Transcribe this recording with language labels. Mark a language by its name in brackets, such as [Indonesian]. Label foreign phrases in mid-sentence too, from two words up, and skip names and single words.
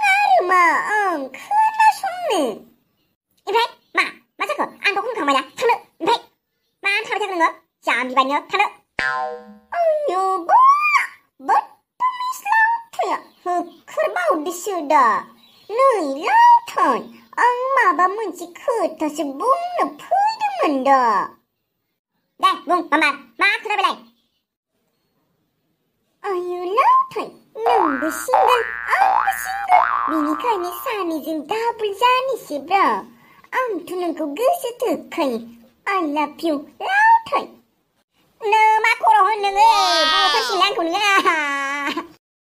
[Bodo] आरो मा आं खोनासंनो ओमफ्राय मा जाखो आंथ' होनखांबाय ना थानो ओमफ्राय मानो थाबाय थाखो नोङो जाम्बि बायनो थानो आयु बाला बदतमिस लावथाया होख्रेबावदोसो दा नै लावथाय आं माबा मोनसे खोथासो बुंनो फैदोंमोन दा दे बुं मा खोथा बेलाय आयु लावथाय नोंबो सिंगोल आंबो सिंगोल बेनिखायनो सानैजों दाबल जानोसैब्रा आंथ' नोंखौ गोसो थोखायो [English] I love you [Bodo] लावथाय नो मा खर' होन नोङो बथल सिंलाय आंखौ नोङो